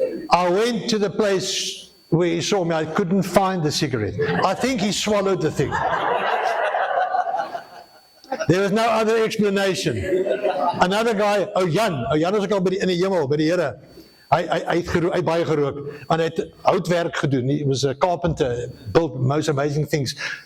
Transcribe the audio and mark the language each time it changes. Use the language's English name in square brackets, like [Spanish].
[English] I went to the place where he saw me. I couldn't find the cigarette. I think he swallowed the thing. There was no other explanation. Another guy, [Afrikaans] Jan is ook al in die hemel, by die Here. Hy het baie gerook, en hy het houtwerk gedoen. [English] He was a carpenter, built most amazing things.